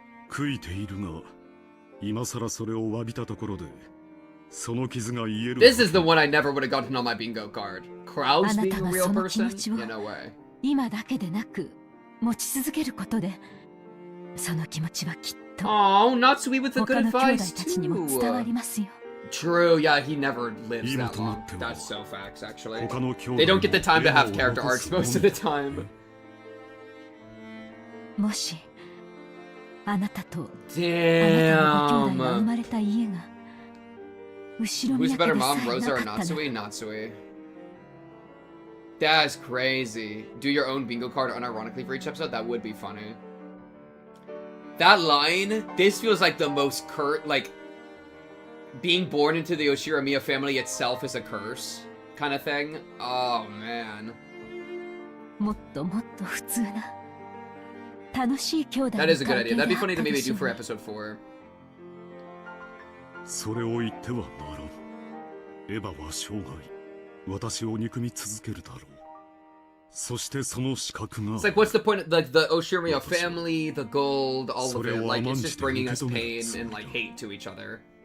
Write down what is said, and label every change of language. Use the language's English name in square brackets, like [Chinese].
[Japanese] 悔いているが、今さらそれを詫びたところで。 [English] This is the one I never would have gotten on my bingo card. Kraus being a real person? Yeah, no way. [Japanese] 今だけでなく持ち続けることでその気持ちはきっと [English] Oh, Natsui with the good [Japanese] 他の兄弟 [English] advice [Japanese] たちにも伝わりますよ [English] True, yeah, he never lives that long. That's so facts, actually. They don't get the time to have character arcs most of the time. [Japanese] もしあなたとあなたのご兄弟が生 [English] Damn. [Japanese] まれた家が [English] Who's a better mom, Rosa or Natsui? Natsui. That's crazy. Do your own bingo card unironically for each episode? That would be funny. That line, this feels like the most like, being born into the Oshiramiya family itself is a curse kind of thing. Oh, man. That is a good idea. That'd be funny to maybe do for episode 4. [Japanese] それを言ってはならん。エヴァは生涯、私を憎み続けるだろう。そしてその資格が。 [English] It's like, what's the point of like the Oshiramiya family, the gold, all of it? Like, it's just bringing us pain and like hate to each other.